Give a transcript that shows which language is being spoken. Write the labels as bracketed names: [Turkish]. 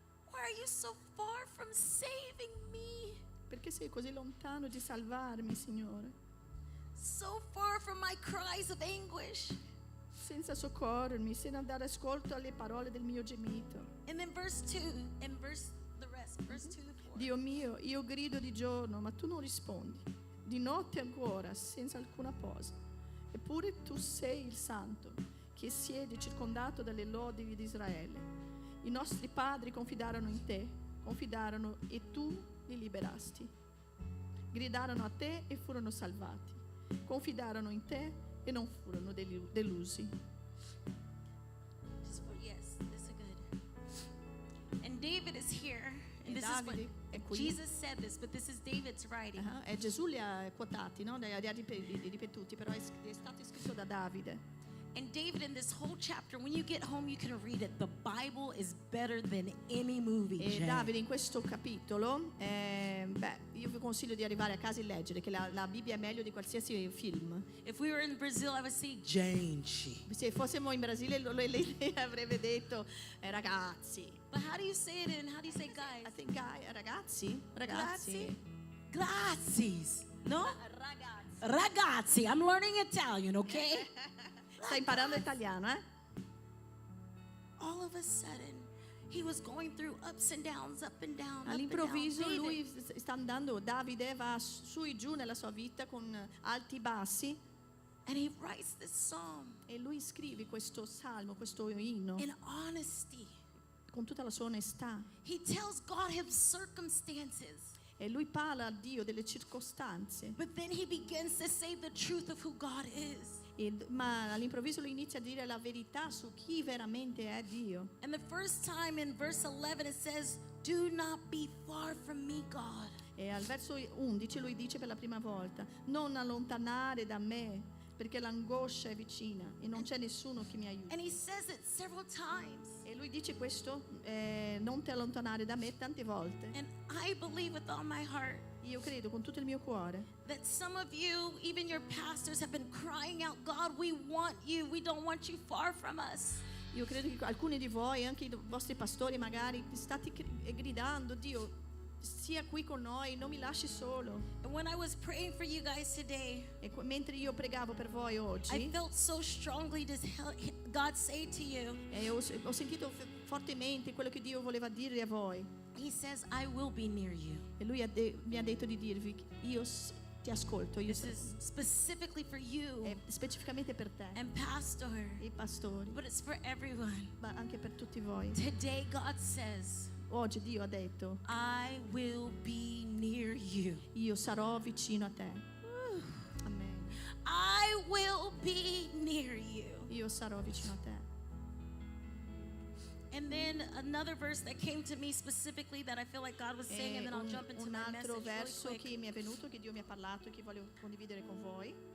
[English] Why are you so far from saving me? [Italian] Perché sei così lontano di salvarmi, Signore? [English] So far from my cries of anguish. [Italian] Senza soccorrermi, senza dare ascolto alle parole del mio gemito. [English] And then verse 2, and verse 2 to 4. [Italian] Dio mio, io grido di giorno, ma tu non rispondi. Di notte ancora, senza alcuna posa. Eppure tu sei il santo, che siedi circondato dalle lodi di Israele. I nostri padri confidarono in te, e tu li liberasti. Gridarono a te e furono salvati. Confidarono in te e non furono delusi. [English] Yes, this is good. And David is here. And [Italian] E [English] this is what [Italian] Davide è qui. [English] Jesus said this, but this is David's writing. [Italian] E Gesù li ha quotati, no? Li ha ripetuti, però è stato scritto da Davide. [English] And David, in this whole chapter, when you get home, you can read it. The Bible is better than any movie. [Italian] E Jen. Davide in questo capitolo, io vi consiglio di arrivare a casa e leggere, che la Bibbia è meglio di qualsiasi film. [English] If we were in Brazil, I would say, gente. [Italian] Se fossimo in Brasile lei avrebbe detto ragazzi. [English] But how do you say it and how do you say guys? I think ragazzi. [Italian] Grazies. No? Ragazzi. Ragazzi. [English] I'm learning Italian, okay? [Italian] Stai imparando italiano, eh? [English] All of a sudden, he was going through ups and downs, up and down. [Italian] All'improvviso [English] David. [Italian] lui sta andando, Davide va su e giù nella sua vita con alti e bassi, [English] And he writes this psalm [Italian] e lui scrive questo salmo, questo inno [English] in honesty. [Italian] con tutta la sua onestà. [English] He tells God his circumstances, [Italian] E lui parla a Dio delle circostanze, [English] but then he begins to say the truth of who God is. [Italian] ma all'improvviso lui inizia a dire la verità su chi veramente è Dio. [English] And the first time in verse 11 it says, "Do not be far from me, God." [Italian] E al verso 11 lui dice per la prima volta: non allontanare da me, perché l'angoscia è vicina e non c'è nessuno che mi aiuti. [English] And he says it several times. [Italian] E lui dice questo, non ti allontanare da me, tante volte. [English] And I believe with all my heart [Italian] Io credo con tutto il mio cuore [English] that some of you, even your pastors, have been crying out, God, we want you. We don't want you far from us. [Italian] Io credo che alcuni di voi, anche i vostri pastori magari, state gridando: Dio, sia qui con noi, non mi lasci solo. [English] And when I was praying for you guys today, [Italian] E mentre io pregavo per voi [English] I [Italian] oggi, [English] felt so strongly to God say to you, [Italian] e ho sentito fortemente quello che Dio voleva dire a voi. [English] he says, I will be near you. [Italian] E lui mi ha detto di dirvi: io ti ascolto, io [English] This is specifically for you [Italian] è specificamente per te, [English] and pastor, [Italian] i pastori, [English] but it's for everyone. [Italian] ma anche per tutti voi. [English] Today God says, [Italian] Oggi Dio ha detto: [English] I will be near you. [Italian] io sarò vicino a te. [English] I will be near you. [Italian] io sarò vicino a te. [English] And then another verse that came to me specifically that I feel like God was saying, and then I'll jump into [Italian] Un [English] my [Italian] altro [English] message [Italian] verso [English] really [Italian] che [English] quick, [Italian] mi è venuto, che Dio mi ha parlato e che voglio condividere con voi,